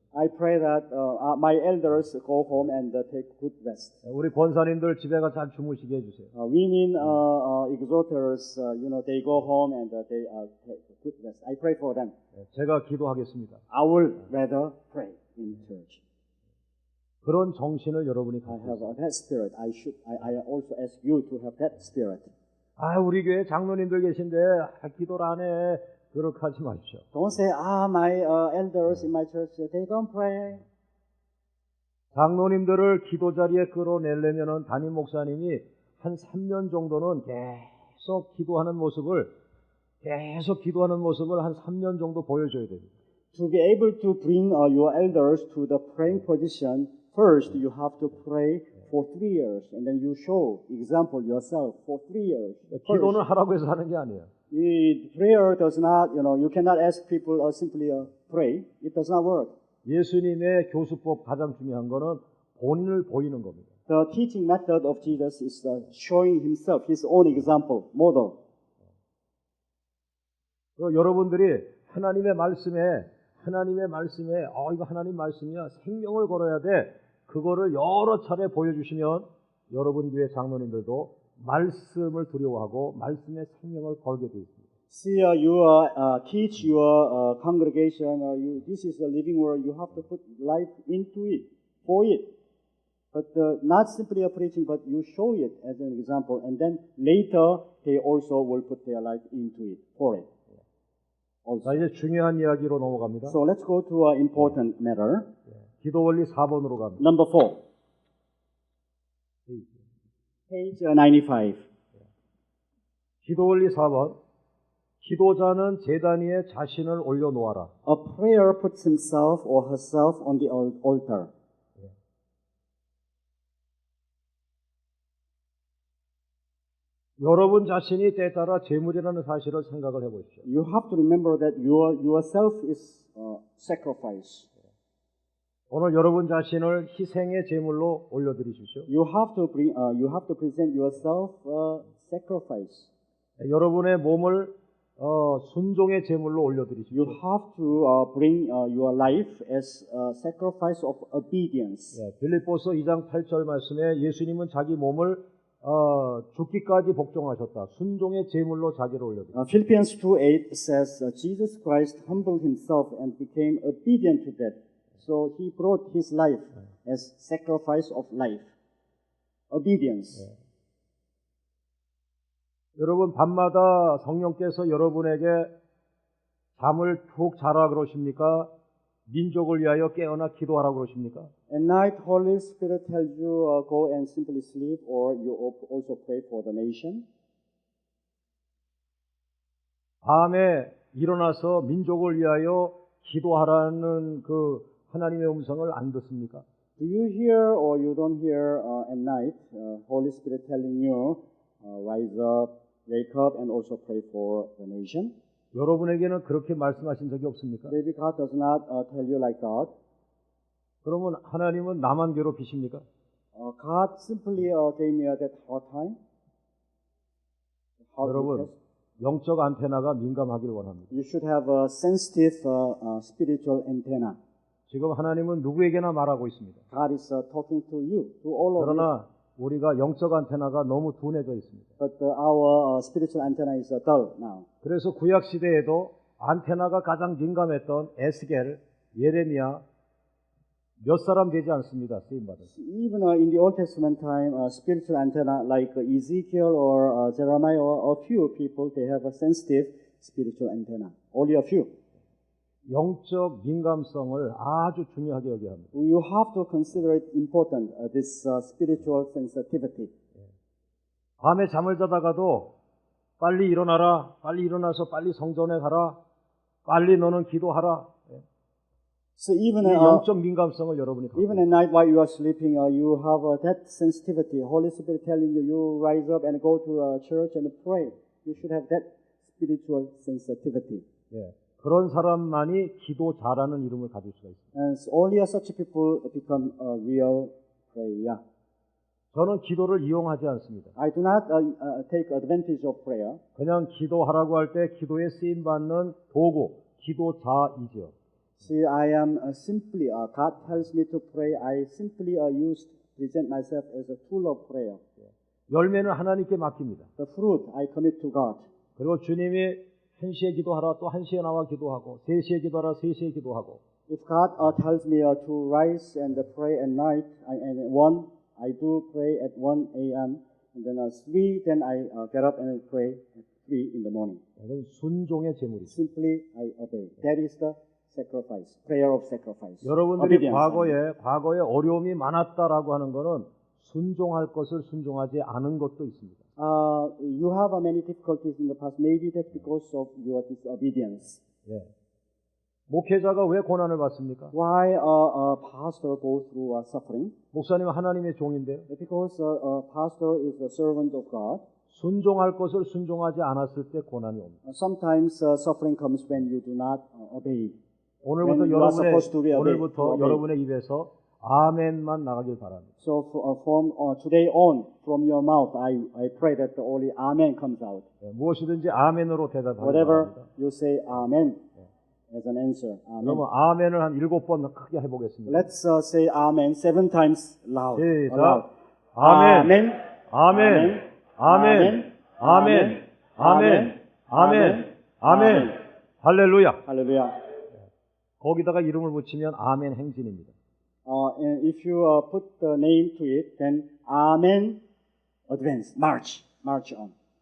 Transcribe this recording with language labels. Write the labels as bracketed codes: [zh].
[en] I pray that my elders go home and take good rest. [ko] 우리 권사님들 집에 가서 잘 주무시게 해주세요. [en] Women exhorters, they go home and they take good rest. I pray for them. [ko] 제가 기도하겠습니다. [en] I will rather pray in church. [ko] 그런 정신을 여러분이 [en] I [ko] 갖고 [en] have [ko] 있어요. [en] that spirit. I also ask you to have that spirit. [ko] 우리 교회 장로님들 계신데 기도를 안 해. 그렇게 하지 마십시오. [en] Don't say, my elders in my church, they don't pray. [ko] 장로님들을 기도 자리에 끌어내려면 담임 목사님이 한 3년 정도는 계속 기도하는 모습을 한 3년 정도 보여줘야 됩니다. [en] To be able to bring your elders to the praying position, first you have to pray for 3 years, and then you show example yourself for 3 years. [ko] 기도는 하라고 해서 하는 게 아니에요. [en] The prayer does not, you cannot ask people simply pray. It does not work. [ko] 예수님의 교수법 가장 중요한 거는 본인을 보이는 겁니다. [en] The teaching method of Jesus is showing himself, his own example, model. [ko] 그리고 여러분들이 하나님의 말씀에 이거 하나님 말씀이야, 생명을 걸어야 돼. 그거를 여러 차례 보여주시면 여러분 교회 장로님들도 말씀을 두려워하고 말씀의 생명을 걸게 되어 있습니다. [en] See, you teach your congregation, this is a living word, you have to put life into it, for it. But not simply a preaching, but you show it as an example, and then later they also will put their life into it, for it. [ko] 자, 이제 중요한 이야기로 넘어갑니다. [en] So let's go to an important matter. [ko] 기도 원리 4번으로 갑니다. [en] Number 4. Page 95. [ko] 기도 원리 4번. 기도자는 제단 위에 자신을 올려놓아라. [en] A prayer puts himself or herself on the altar. [ko] 여러분 자신이 때에 따라 제물이라는 사실을 생각을 해보십시오. [en] You have to remember that yourself is sacrifice. [ko] 오늘 여러분 자신을 희생의 제물로 올려드리십시오. [en] You have to present yourself sacrifice. [ko] 여러분의 몸을 순종의 제물로 올려드리십시오. [en] You have to bring your life as a sacrifice of obedience. [ko] 빌립보서 2장 8절 말씀에 예수님은 자기 몸을 죽기까지 복종하셨다. 순종의 제물로 자기를 올려드렸다. [en] Philippians 2:8 says, Jesus Christ humbled himself and became obedient to death. So he brought his life as sacrifice of life. Obedience. [ko] 여러분 밤마다 성령께서 여러분에게 잠을 푹 자라 그러십니까? 민족을 위하여 깨어나 기도하라 그러십니까? [en] At night, Holy Spirit tells you go and simply sleep, or you also pray for the nation. [ko] 밤에 일어나서 민족을 위하여 기도하라는 그 하나님의 음성을 안 듣습니까? [en] Do you hear or you don't hear at night Holy Spirit telling you rise up, wake up, and also pray for the nation? [ko] 여러분에게는 그렇게 말씀하신 적이 없습니까? [en] Maybe God does not tell you like that. [ko] 그러면 하나님은 나만 괴롭히십니까? [en] God simply gave me that hard time. Hard [ko] 여러분, [en] request. [ko] 영적 안테나가 민감하길 원합니다. [en] You should have a sensitive spiritual antenna. [ko] 지금 하나님은 누구에게나 말하고 있습니다. [en] God is talking to you, to all of you. [ko] 그러나 우리가 영적 안테나가 너무 둔해져 있습니다. [en] But our spiritual antenna is dull now. [ko] 그래서 구약 시대에도 안테나가 가장 민감했던 에스겔, 예레미야 몇 사람 되지 않습니다. 쓰임 받은. [en] Even in the Old Testament time, spiritual antenna like Ezekiel or Jeremiah or a few people, they have a sensitive spiritual antenna. Only a few. [ko] 영적 민감성을 아주 중요하게 여겨야 합니다. [en] You have to consider it important, this spiritual sensitivity. [ko] 밤에 잠을 자다가도 빨리 일어나라, 빨리 일어나서 빨리 성전에 가라, 빨리 너는 기도하라. [en] So even [ko] 이 영적 민감성을 여러분이 갖고 [en] even at night while you are sleeping, you have that sensitivity. Holy Spirit telling you, you rise up and go to church and pray. You should have that spiritual sensitivity. [ko] 예, 그런 사람만이 기도 잘하는 이름을 가질 수가 있습니다. [en] And only such people become a real prayer. [ko] 저는 기도를 이용하지 않습니다. [en] I do not take advantage of prayer. [ko] 그냥 기도하라고 할 때 기도에 쓰임 받는 도구, 기도자이지요. [en] See, I am simply, God tells me to pray. I simply present myself as a tool of prayer. [ko] 열매는 하나님께 맡깁니다. [en] The fruit I commit to God. [ko] 그리고 주님이 1시에 기도하라, 또 1시에 나와 기도하고, 3시에 기도하라, 3시에 기도하고. [en] If God tells me to rise and pray at night, I do pray at 1 a.m. And then 3, then I get up and pray at 3 in the morning. [ko] 이건 순종의 제물이죠. [en] Simply I obey. That is the sacrifice, prayer of sacrifice. [ko] 여러분들이 [en] Obedience. [ko] 과거에 어려움이 많았다라고 하는 것은 순종할 것을 순종하지 않은 것도 있습니다. [en] You have many difficulties in the past. Maybe that's because of your disobedience. [ko] 예. 목회자가 왜 고난을 받습니까? [en] Why a pastor goes through suffering? [ko] 목사님은 하나님의 종인데요. [en] Because a pastor is a servant of God. [ko] 순종할 것을 순종하지 않았을 때 고난이 옵니다. [en] Sometimes suffering comes when you do not obey. [ko] 오늘부터 [en] When you are supposed to be obeyed. [ko] 여러분의 입에서 아멘만 나가길 바랍니다. [en] So from today on, from your mouth, I pray that only Amen comes out. [ko] 예, 무엇이든지 아멘으로 대답하기 [en] Whatever [ko] 바랍니다. [en] you say Amen as an answer. Amen. [ko] 그러면 아멘을 한 7번 크게 해보겠습니다. [en] Let's say Amen 7 times loud. [ko] 시작. 아멘, 아멘, 아멘, 아멘, 아멘, 아멘, 아멘. 할렐루야. [en] Hallelujah. [ko] 거기다가 이름을 붙이면 아멘 행진입니다. [en] And if you put the name to it, then Amen, advance, march on.